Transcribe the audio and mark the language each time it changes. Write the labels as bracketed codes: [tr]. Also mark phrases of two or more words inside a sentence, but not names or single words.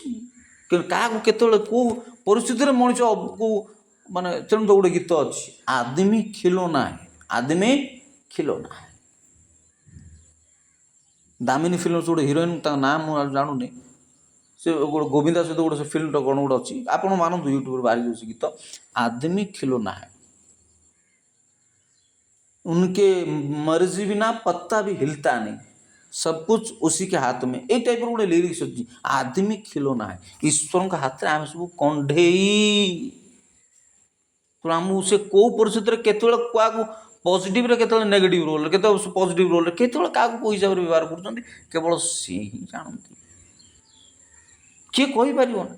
[or] କିନ୍ତୁ କାହାକୁ କେତେବେଳେ କେଉଁ ପରିସ୍ଥିତିରେ ମଣିଷକୁ ମାନେ ତେଣୁ ତ ଗୋଟେ ଗୀତ ଅଛି, [hi] आदमी खिलौना है, आदमी खिलौना है। [or] ଦାମିନୀ ଫିଲ୍ମ ଗୋଟେ ହିରୋଇନ୍, ତାଙ୍କ ନାଁ ମୁଁ ଜାଣୁନି, ସେ ଗୋଟେ ଗୋବିନ୍ଦା ସହିତ ଗୋଟେ ସେ ଫିଲ୍ମଟା କ'ଣ ଗୋଟେ ଅଛି, ଆପଣ ମାନନ୍ତୁ ୟୁଟ୍ୟୁବରେ ବାହାରି ଯାଉଛି ଗୀତ, [hi] आदमी खिलौना है, उनके मर्जी बिना पत्ता भी हिलता नहीं, सब कुछ उसी के हाथ में। [or] ଏଇ ଟାଇପର ଗୋଟେ লিরিক্স ଅଛି, [hi] आदमी खिलौना है। [or] ଈଶ୍ୱରଙ୍କ ହାତରେ ଆମେ ସବୁ କଣ୍ଢେଇ। ତେଣୁ ଆମକୁ ସେ କେଉଁ ପରିସ୍ଥିତିରେ କେତେବେଳେ କାହାକୁ ପଜିଟିଭରେ, କେତେବେଳେ ନେଗେଟିଭ ରୋଲରେ, କେତେବେଳେ ପଜିଟିଭ ରୋଲରେ, କେତେବେଳେ କାହାକୁ କେଉଁ ହିସାବରେ ବ୍ୟବହାର କରୁଛନ୍ତି କେବଳ ସିଏ ହିଁ ଜାଣନ୍ତି, କିଏ କହିପାରିବ ନା।